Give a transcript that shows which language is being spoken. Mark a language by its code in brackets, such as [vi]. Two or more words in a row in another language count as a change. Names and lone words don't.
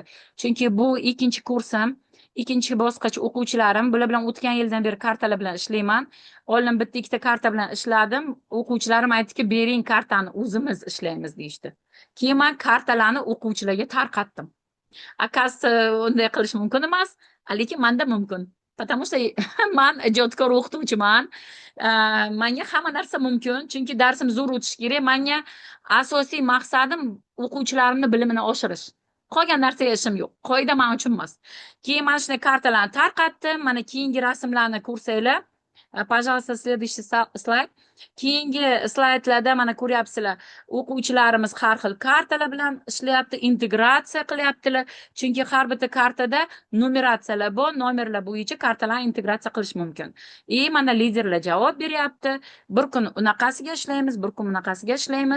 [uz] Chunki bu ikkinchi kursim, ikkinchi bosqich o'quvchilarim. Bular bilan o'tgan yildan beri kartalar bilan ishlayman. Oldin bitta ikkita karta bilan ishladim. O'quvchilarim aytdiki, bering kartani o'zimiz ishlaymiz deyishdi. Keyin men kartalarni o'quvchilarga tarqatdim. Akasi unday qilish mumkin emas, lekin menda mumkin. [ru] Потому что [uz] men ijodkor o'qituvchiman. Menga hamma narsa mumkin, chunki darsim zo'r o'tishi kerak. Menga asosiy maqsadim o'quvchilarimning bilimini oshirish. Qolgan narsaga ishim yo'q. Qoida men uchun emas. Keyin mana shunday kartalarni tarqatdim. Mana keyingi rasmlarni ko'rsanglar. [ru] Пожалуйста, следующий slayd. [uz] Keyingi slaydlarda mana ko'ryapsizlar, o'quvchilarimiz har xil kartalar bilan ishlayapti, integratsiya qilyaptilar. Chunki har bitta kartada numeratsiyalar bor, nomerlar bo'yicha kartalarni integratsiya qilish mumkin. Mana liderlar javob beryapti. Bir kun unaqasiga ishlaymiz, bir kun unaqasiga ishlaymiz.